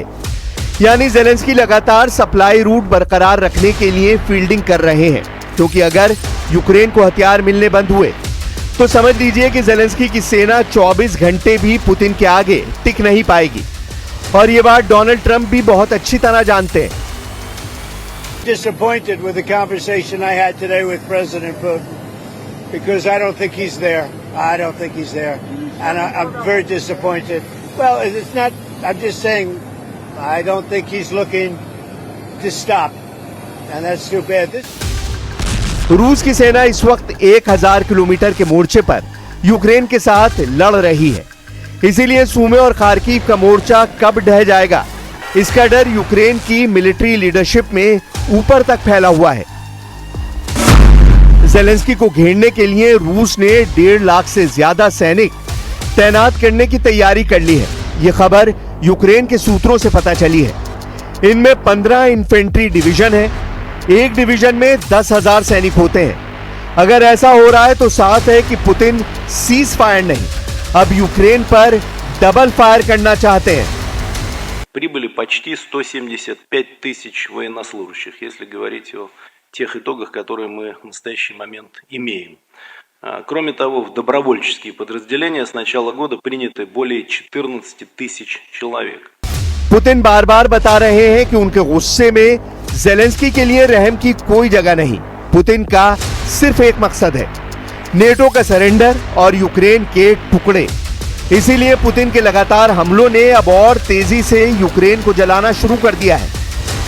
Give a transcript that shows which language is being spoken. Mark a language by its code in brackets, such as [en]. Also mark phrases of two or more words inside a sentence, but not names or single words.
[hi] यानी ज़ेलेंस्की लगातार [en] supply route [hi] बरकरार रखने के लिए फील्डिंग कर रहे हैं, क्योंकि अगर यूक्रेन को हथियार मिलने बंद हुए तो समझ लीजिए कि ज़ेलेंस्की की सेना 24 घंटे भी पुतिन के आगे टिक नहीं पाएगी। और ये बात डोनाल्ड ट्रंप भी बहुत अच्छी तरह जानते हैं। [en] Disappointed with the conversation I had today with President Putin because I don't think he's there. I don't think he's there, and I'm very disappointed. Well, it's not. I'm just saying, I don't think he's looking to stop, and that's too bad. [hi] रूस की सेना इस वक्त 1000 किलोमीटर के मोर्चे पर यूक्रेन के साथ लड़ रही है, इसीलिए सूमे और खार्किव का मोर्चा कब ढह जाएगा, इसका डर यूक्रेन की [en] military leadership [hi] में ऊपर तक फैला हुआ है। ज़ेलेंस्की को घेरने के लिए रूस ने 1.5 लाख से ज्यादा सैनिक तैनात करने की तैयारी कर ली है। यह खबर यूक्रेन के सूत्रों से पता चली है। इनमें 15 [en] infantry division [hi] है। एक डिवीजन में 10,000 सैनिक होते हैं। अगर ऐसा हो रहा है तो साफ है कि पुतिन [en] cease fire [hi] नहीं, अब यूक्रेन पर [en] double fire [hi] करना चाहते हैं। [ru] Прибыли почти 175 тысяч военнослужащих, если говорить о тех итогах, которые мы в настоящий момент имеем. Кроме того, в добровольческие подразделения с начала года приняты более 14 тысяч человек. [hi] पुतिन बार बार बता रहे हैं कि उनके गुस्से में ज़ेलेंस्की के लिए रहम की कोई जगह नहीं। पुतिन का सिर्फ एक मकसद है, नेटो का सरेंडर और यूक्रेन के टुकड़े। इसीलिए पुतिन के लगातार हमलों ने अब और तेजी से यूक्रेन को जलाना शुरू कर दिया है।